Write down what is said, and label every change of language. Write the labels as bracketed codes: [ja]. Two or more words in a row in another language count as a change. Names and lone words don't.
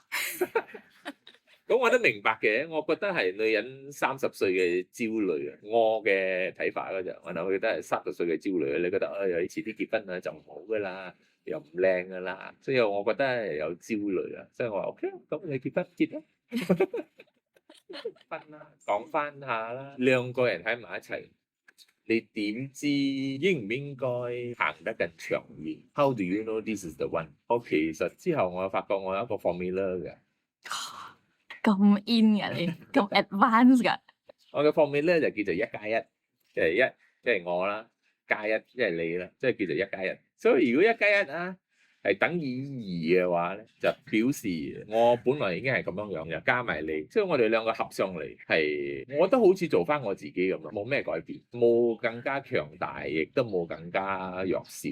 [yue] 咁我都明白嘅，我覺得係女人30歲嘅焦慮啊，我嘅睇法嗰就，我覺得係30歲嘅焦慮啊。你覺得你遲啲結婚啊就唔好噶啦，又唔靚噶啦，所以我覺得係有焦慮啊。所以我話 OK，咁你結啦，婚啦，講翻下啦，兩個人喺埋一齊，你點知應唔應該行得更長遠 ？ [en] How do you know this is the one？ [yue] 我其實之後我發覺我有一個 formula 嘅。咁 in 㗎你，咁 advance 㗎。我嘅 formula 就叫做1+1，即係1即係我啦，加1即係你啦，即係叫做1+1。所以如果1+1啊係等於2嘅話咧，就表示我本來已經係咁樣樣嘅，加埋你，所以我哋兩個合上嚟係，我都好似做翻我自己咁咯，冇咩改變，冇更加強大，亦都冇更加弱小。